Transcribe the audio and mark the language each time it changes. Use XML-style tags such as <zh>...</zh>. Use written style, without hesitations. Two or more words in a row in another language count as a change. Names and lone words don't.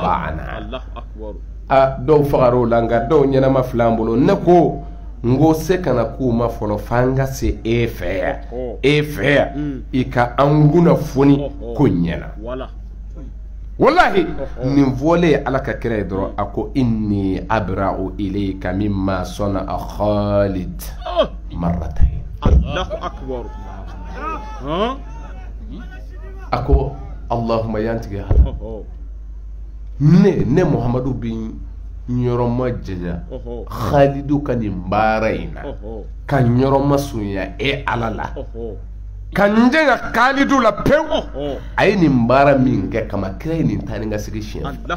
<bm>dɔw fagara o la nka dɔw ɲɛnama filɛ an bolo ne ko n ko se kana k'u ma fɔlɔ f'an ka se e fɛ yan i ka an kunnafoni ko ɲɛna wallahi nin fɔlen ye Ala ka kira ye dɔrɔn a ko</bm> <ar>إني أبرأ إليك مما صنع خالد مرتين الله أكبر</ar> <bm>a ko Allahumma yantigɛ Ala ne Muhamadu bi ɲɔrɔma jɛja Khalidu ka nin baara in na ka ɲɔrɔma sunya Ala la ka n jɛnya Khalidu la pewu a ye nin baara min kɛ kama kira ye nin taa ni ka segin siɲɛ</bm>